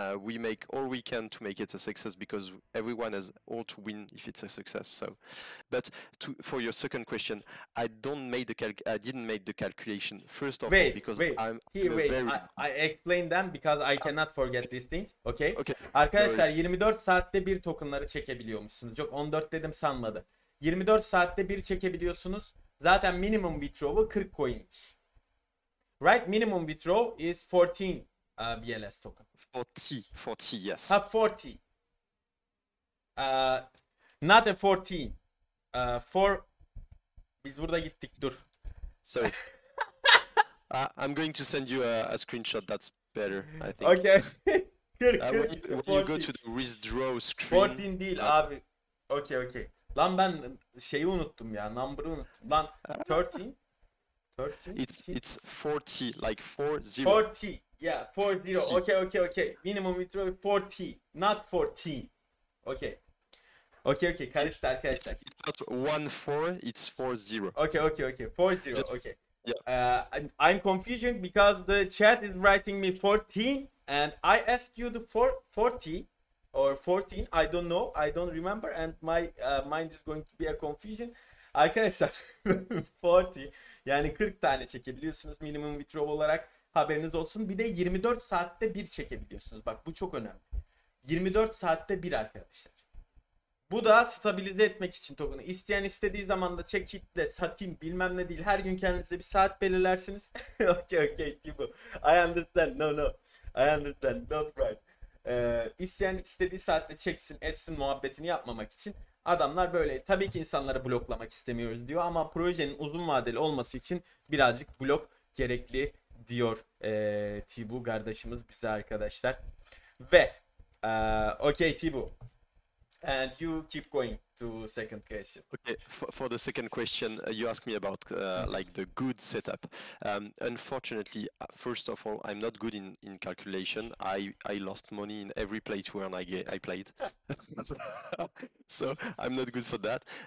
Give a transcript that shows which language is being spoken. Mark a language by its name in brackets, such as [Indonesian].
[English] We make all we can to make it a success, because everyone has all to win if it's a success. So, but for your second question, I didn't make the calculation first of all, because I'm I explain them because I cannot forget this thing. Okay. Okay. [Turkish] Arkadaşlar [English] No [Turkish] 24 saatte bir tokenları çekebiliyormuşsunuz. Yok 14 dedim sanmadı. 24 saatte bir çekebiliyorsunuz. Zaten minimum withdraw'u 40 coin'miş. [English] Right? Minimum withdrawal is 14 BLS token. 40, yes. 40. Not a 14. [Turkish] Biz burada gittik, dur. [English] Sorry. I'm going to send you a screenshot. That's better, I think. Okay. 40, When you go to the withdraw screen. [Turkish] 14 değil abi. Okay. Lan ben şeyi unuttum ya. Number'ı unuttum. Lan 13. 13. [English] It's 40, like 40. 40. Yeah, 40. Okay. Minimum withdrawal 40, not 14. [Turkish] Okay. Karıştı arkadaşlar. [English] It's not 14, it's 40. Okay. 40. Just- Okay. Yeah. I'm confusing because the chat is writing me 14 and I asked you the 40 or 14. I don't know. I don't remember and my mind is going to be a confusion. [Turkish] Arkadaşlar 40 yani 40 tane çekebiliyorsunuz minimum withdrawal olarak, haberiniz olsun. Bir de 24 saatte bir çekebiliyorsunuz. Bak bu çok önemli. 24 saatte bir arkadaşlar. Bu da stabilize etmek için token'ı. İsteyen istediği zaman da çekip de satayım bilmem ne değil. Her gün kendinize bir saat belirlersiniz. [English] Okay, Tibu. I understand. No. I understand. Don't write. [Turkish] İsteyen istediği saatte çeksin, etsin muhabbetini yapmamak için. Adamlar böyle. Tabii ki insanları bloklamak istemiyoruz diyor ama projenin uzun vadeli olması için birazcık blok gerekli diyor Tibu kardeşimiz bize arkadaşlar. Ve okay Tibu. [English] And you keep going to second question. Okay, for the second question, you asked me about like the good setup. Unfortunately, first of all, I'm not good in calculation. I lost money in every playthrough I played, so I'm not good for that.